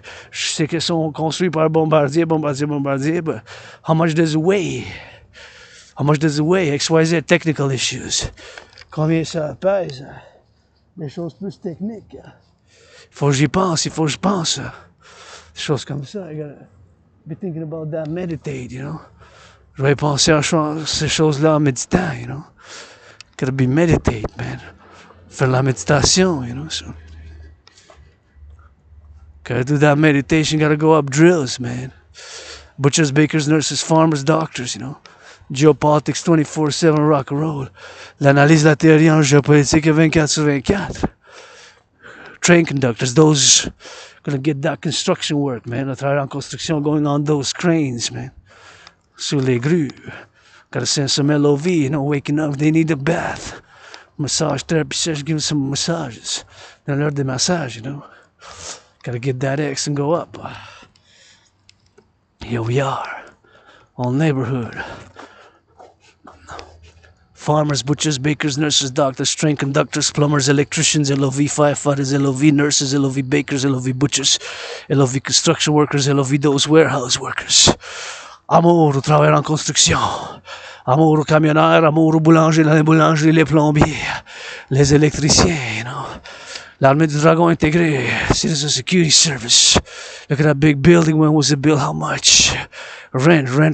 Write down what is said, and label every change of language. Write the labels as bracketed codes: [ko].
[fr] Je sais qu'ils sont construits par Bombardier. [en] But how much does it weigh? XYZ technical issues. [fr] Combien ça pèse? Des choses plus techniques. Il faut que j'y pense. Des choses comme ça. [en] I gotta be thinking about that, meditate, you know. [fr] Je vais penser à ces choses-là en méditant, you know. [en] Gotta be meditate, man. [fr] Faire la méditation, [en] you know. So, gotta do that meditation, gotta go up drills, man. Butchers, bakers, nurses, farmers, doctors, you know. Geopolitics 24/7 rock and roll. [fr] L'analyse de la théorie en géopolitique 24/24. [en] Train conductors, those gonna get that construction work, man. [fr] Le travail en construction [en] going on those cranes, man. [fr] Sur les grues. [en] Gotta send some LOV, you know, waking up, they need a bath. Massage therapy session, give them some massages. [fr] Dans l'heure des massages, [en] you know. Gotta get that X and go up. Here we are. All neighborhood. Farmers, butchers, bakers, nurses, doctors, train conductors, plumbers, electricians, LOV, firefighters, LOV, nurses, LOV, bakers, LOV, butchers, LOV, construction workers, LOV, those warehouse workers. [fr] Amour au travail en construction. Amour aux camionneurs, amour aux boulangers, les boulangeries, les plombiers, les électriciens, you know. L'armée du dragon intégrée, [en] Citizen Security Service. Look at that big building, when was it built, how much? Rent.